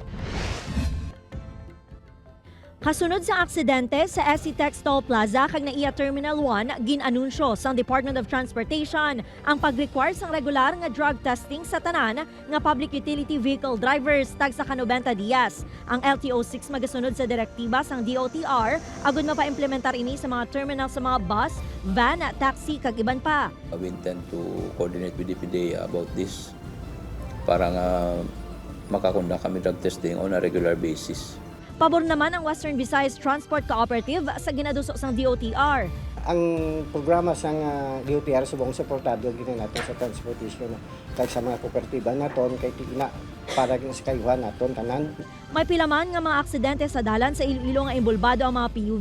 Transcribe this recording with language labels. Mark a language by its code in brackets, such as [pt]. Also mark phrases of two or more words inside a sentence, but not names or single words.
[hil] Kasunod sa aksidente sa SCTEX Toll Plaza kag NAIA Terminal 1, ginanunsyo sa Department of Transportation ang pag-require sang regular nga [en] drug testing [hil] sa tanan nga [en] public utility vehicle drivers [hil] tag sa 90 dias. Ang LTO-6 magasunod sa direktiba sang DOTR agud mapa-implementar ini sa mga terminal sa mga bus, van, taxi kag iban pa. [en] We intend to coordinate with DPD about this [hil] para nga makakunda kami [en] drug testing on a regular basis. [hil] Pabor naman ang Western Visayas Transport Cooperative sa ginadusok sang DOTR. Ang programa sa DOTR subong suportado gini natin sa transportation kag sa mga kooperatiba naton kay tina para sa kayuhan naton tanan. May pilaman nga mga aksidente sa dalan sa Iloilo nga imbulbado ang mga PUV.